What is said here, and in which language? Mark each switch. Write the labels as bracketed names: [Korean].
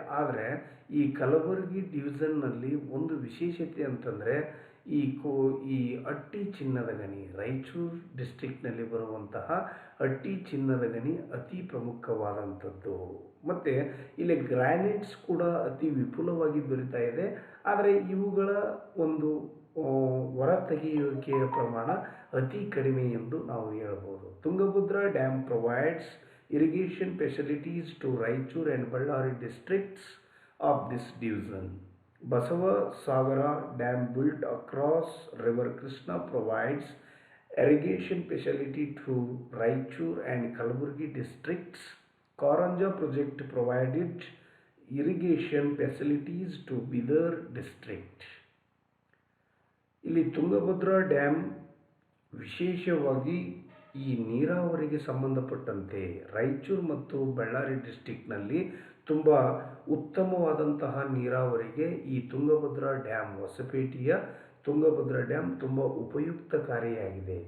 [Kannada] ಆದರೆ ಈ ಕಲಬುರಗಿ ಡಿವಿಷನ್ನಲ್ಲಿ ಒಂದು ವಿಶೇಷತೆ ಅಂತಂದರೆ ಈ ಅಟ್ಟಿ ಚಿನ್ನದ ಗಣಿ, ರಾಯಚೂರು ಡಿಸ್ಟ್ರಿಕ್ಟ್ನಲ್ಲಿ ಬರುವಂತಹ ಅಟ್ಟಿ ಚಿನ್ನದ ಗಣಿ ಅತಿ ಪ್ರಮುಖವಾದಂಥದ್ದು. ಮತ್ತು ಇಲ್ಲಿ ಗ್ರಾನೈಟ್ಸ್ ಕೂಡ ಅತಿ ವಿಪುಲವಾಗಿ ದೊರೀತಾ ಇದೆ. ಆದರೆ ಇವುಗಳ ಒಂದು ಹೊರತೆಗೆಯುವಿಕೆಯ ಪ್ರಮಾಣ ಅತಿ ಕಡಿಮೆ ಎಂದು ನಾವು ಹೇಳ್ಬೋದು. [English] Tungabhadra dam provides irrigation facilities to Raichur and Ballari districts of this division. Basava Sagara Dam built across River Krishna provides irrigation facility to Raichur and Kalaburgi districts. Karanja project provided irrigation facilities to Bidar district. [Kannada] ಇಲ್ಲಿ Tungabhadra dam ವಿಶೇಷವಾಗಿ ಈ ನೀರಾವರಿಗೆ ಸಂಬಂಧಪಟ್ಟಂತೆ ರಾಯಚೂರು ಮತ್ತು ಬಳ್ಳಾರಿ ಡಿಸ್ಟ್ರಿಕ್ಟ್ನಲ್ಲಿ ತುಂಬ ಉತ್ತಮವಾದಂತಹ ನೀರಾವರಿಗೆ ಈ ತುಂಗಭದ್ರಾ ಡ್ಯಾಮ್, ಹೊಸಪೇಟೆಯ ತುಂಗಭದ್ರಾ ಡ್ಯಾಮ್ ತುಂಬ ಉಪಯುಕ್ತಕಾರಿಯಾಗಿದೆ.